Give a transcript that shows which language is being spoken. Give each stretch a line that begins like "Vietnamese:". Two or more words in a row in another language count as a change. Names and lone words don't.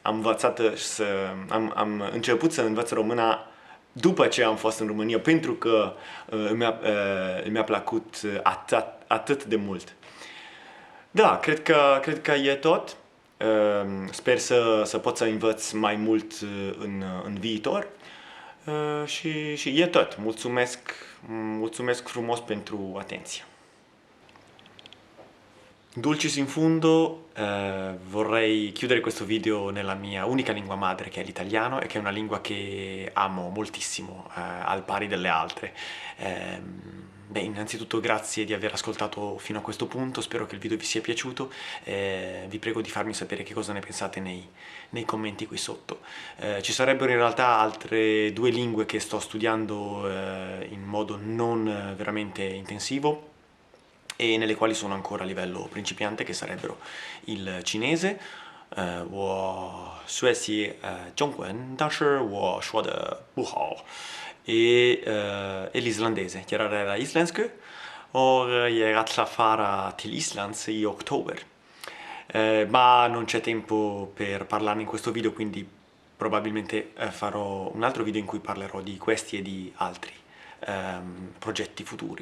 Romanian: Am început să învăț româna după ce am fost în România, pentru că mi-a plăcut atât de mult. Da, cred că e tot. Sper să pot să învăț mai mult în viitor. Și e tot. Mulțumesc frumos pentru atenție.
Latin: Dulcis in fundo,
Italian: vorrei chiudere questo video nella mia unica lingua madre, che è l'italiano, e che è una lingua che amo moltissimo, al pari delle altre. Innanzitutto grazie di aver ascoltato fino a questo punto, spero che il video vi sia piaciuto, vi prego di farmi sapere che cosa ne pensate nei commenti qui sotto. Ci sarebbero in realtà altre 2 lingue che sto studiando in modo non veramente intensivo, e nelle quali sono ancora a livello principiante, che sarebbero il cinese.
Chinese: 我学习中文，但是我说的不好。
Italian: e l'islandese.
Swedish: Jag lär isländska och jag ska fara till Island i ottobre.
Italian: Ma non c'è tempo per parlarne in questo video, quindi probabilmente farò un altro video in cui parlerò di questi e di altri progetti futuri.